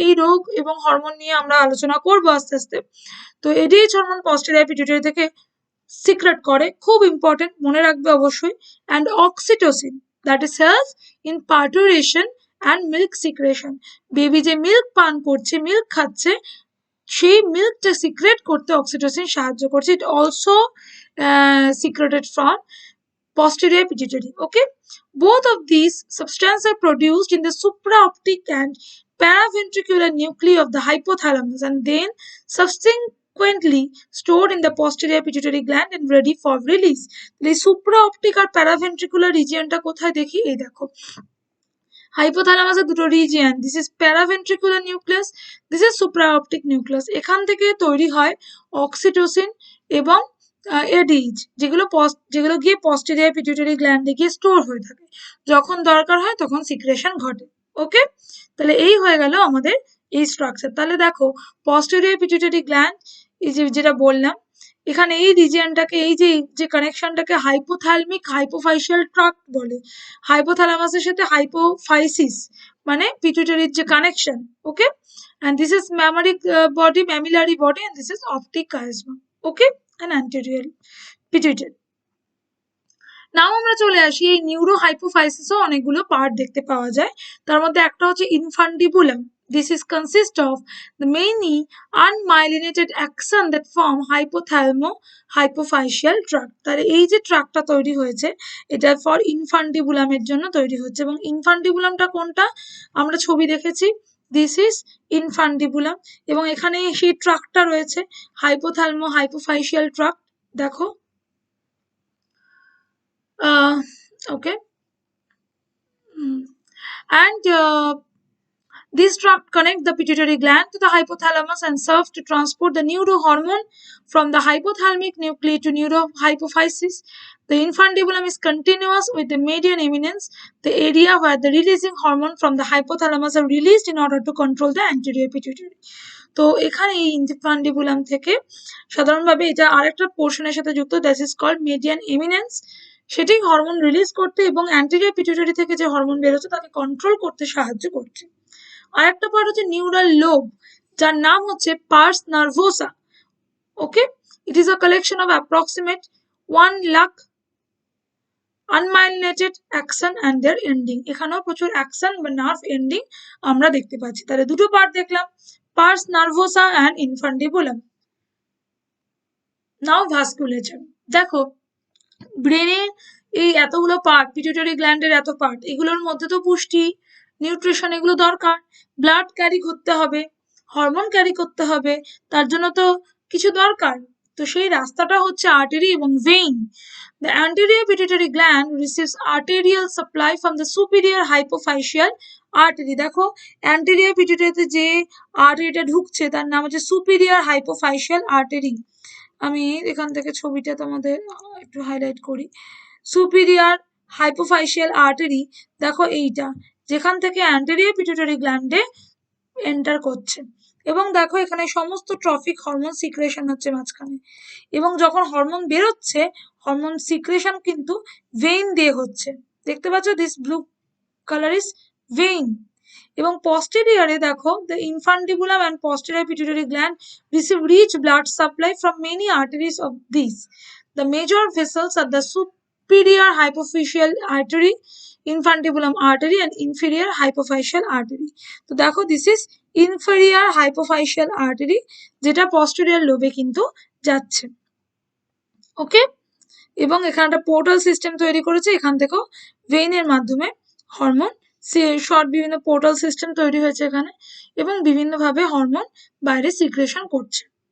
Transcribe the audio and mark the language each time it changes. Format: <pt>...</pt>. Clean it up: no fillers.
<bn>এই রোগ এবং হরমোন নিয়ে আমরা আলোচনা করব আস্তে আস্তে। তো এডিএইচ হরমোন পস্টেরিয়র পিটুইটারি থেকে সিক্রেট করে, খুব ইম্পর্টেন্ট, মনে রাখবে অবশ্যই।</bn> <en>And oxytocin that is helps in parturition and milk secretion.</en> <bn>Baby যে মিল্ক পান করছে, মিল্ক খাচ্ছে, সেই মিল্কটা সিক্রেট করতে অক্সিটোসিন সাহায্য করছে।</bn> <en>It also secreted from posterior pituitary. Okay, both of these substances are produced in the supraoptic and paraventricular nuclei of the hypothalamus and then subsequently stored in the posterior pituitary gland and ready for release.</en> <bn>এই supraoptic আর paraventricular regionটা কোথায় দেখি? এই দেখো, হাইপোথ্যালামাসের দুটো region,</bn> <en>This is paraventricular nucleus, this is supraoptic nucleus.</en> <bn>এখান থেকে তৈরি হয় অক্সিটোসিন এবং এডিএইচ, যেগুলো গিয়ে পস্টেরিয়র পিটুইটারি গ্ল্যান্ডে গিয়ে স্টোর হয়ে থাকে, যখন দরকার হয় তখন সিক্রেশন ঘটে। ওকে, তাহলে এই হয়ে গেল আমাদের এই স্ট্রাকচার। তাহলে দেখো, পস্টেরিয়র পিটুইটারি গ্ল্যান্ড, এই যেটা বললাম, এখানে এই রিজিয়নটাকে, এই যে কানেকশনটাকে হাইপোথ্যালমিক হাইপোফাইশিয়াল ট্রাক্ট বলে। হাইপোথ্যালামাসের সাথে হাইপোফাইসিস মানে পিটুইটারির যে connection.</bn> <en>Okay, and this is mammillary body and this is optic chiasma. Okay, and anterior pituitary.</en> <bn>নাও আমরা চলে আসি, এই নিউরো হাইপোফাইসিসও অনেকগুলো পার্ট দেখতে পাওয়া যায়। তার মধ্যে একটা হচ্ছে infundibulum.</bn> <en>This is consist of the many unmyelinated axon that form hypothalamo-hypophyseal tract.</en> <bn>তাহলে এই যে ট্রাক্টটা তৈরি হয়েছে, এটা ফর ইনফান্ডিবুলামের জন্য তৈরি হচ্ছে। এবং ইনফান্ডিবুলামটা কোনটা? আমরা ছবি দেখেছি,</bn> <en>This is infundibulum.</en> <bn>এবং এখানে সেই ট্রাক্টটা রয়েছে, হাইপোথ্যালমো-হাইপোফাইসিয়াল ট্রাক্ট। দেখো,</bn> <en>okay, and these tract connect the pituitary gland to the hypothalamus and serve to transport the neurohormone from the hypothalamic nuclei to neurohypophysis. The infundibulum is continuous with the median eminence, the area where the releasing hormone from the hypothalamus are released in order to control the anterior pituitary.</en> <bn>তো এখানে এই infundibulum থেকে সাধারণভাবে এটা আরেকটা পোর্শনের সাথে যুক্ত,</bn> <en>That is called median eminence.</en> <bn>সেটি হরমোন রিলিজ করতে এবং অ্যান্টেরিয়র পিটুইটারি থেকে যে হরমোন বেরোচ্ছে তাকে কন্ট্রোল করতে সাহায্য করছে। আরেকটা পার্ট হচ্ছে নিউরাল লোব, যার নাম হচ্ছে purse nervosa.</bn> <en>Okay, it is a collection of approximate 1 lakh unmyelinated axon and their ending.</en> <bn>এখানেও প্রচুর অ্যাকশন বা নার্ভ এন্ডিং আমরা দেখতে পাচ্ছি। তাহলে দুটো পার্ট দেখলাম, পার্স নার্ভোসা অ্যান্ড ইনফান্ডিবুলাম। নাও ভাস্কুলেচার। দেখো, ব্রেনে এই এতগুলো পার্ট, পিটুইটারি গ্ল্যান্ডের এত পার্ট, এগুলোর মধ্যে তো পুষ্টি, নিউট্রিশন এগুলো দরকার, ব্লাড ক্যারি করতে হবে, হরমোন ক্যারি করতে হবে, তার জন্য তো কিছু দরকার। তো সেই রাস্তাটা হচ্ছে আর্টারি এবং vein.</bn> <en>The anterior pituitary gland receives arterial supply from the superior hypophyseal artery.</en> <bn>দেখো, anterior pituitary যে আর্টারিটা ঢুকছে তার নাম হচ্ছে superior hypophyseal artery। আমি এখান থেকে ছবিটা তোমাদের একটু হাইলাইট করি। সুপিরিয়র হাইপোফাইসিয়াল আর্টারি, দেখো এইটা, যেখান থেকে অ্যান্টেরিয়র পিটুইটারি গ্ল্যান্ডে এন্টার করছে। এবং দেখো, এখানে সমস্ত ট্রফিক হরমোন সিক্রেশন হচ্ছে মাঝখানে। এবং যখন হরমোন বেরোচ্ছে, হরমোন সিক্রেশন কিন্তু ভেইন দিয়ে হচ্ছে। দেখতে পাচ্ছ,</bn> <en>This blue colour is vein.</en> <bn>এবং</bn> <en>posterior দেখো, the infundibulum and posterior pituitary gland receive rich blood supply from many arteries of these. The major vessels are the superior hypophyseal artery, infundibulum artery and inferior hypophyseal artery.</en> <bn>তো দেখো,</bn> <en>this is inferior hypophyseal artery,</en> <bn>যেটা posterior লোবে কিন্তু যাচ্ছে। ওকে, এবং এখানে একটা portal system তৈরি করেছে, এখান থেকেও ভেইনের মাধ্যমে হরমোন শর্ট বিভিন্ন পোর্টাল সিস্টেম তৈরি হয়েছে এখানে, এবং বিভিন্নভাবে হরমোন বাইরে সিক্রেশন করছে।</bn>